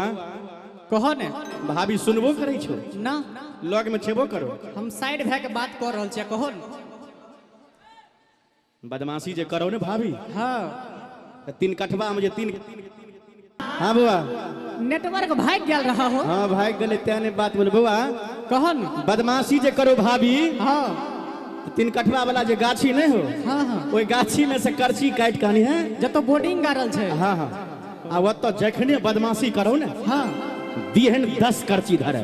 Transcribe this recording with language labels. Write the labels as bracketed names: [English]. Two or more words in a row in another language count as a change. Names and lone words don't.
[Maithili] कहो ने भाभी सुनबो करै छौ ना लग में छेबो करो हम साइड भए के बात कर रहल छियै कहो ने बदमाशी जे करो ने भाभी हाँ त 3 कठवा में जे 3 हां बउआ नेटवर्क भाग गेल रहा हो हां भाग गेले तेने बात बोल बउआ कहो ने बदमाशी जे करो भाभी हाँ 3 कठवा वाला जे गाछी नहीं हो हाँ हाँ ओई गाछी में से करची काट कहानी है जतो बोर्डिंग गारल छै हाँ हाँ आ वो तो जखने बदमाशी करो ने हाँ दिहन 10 करची धरे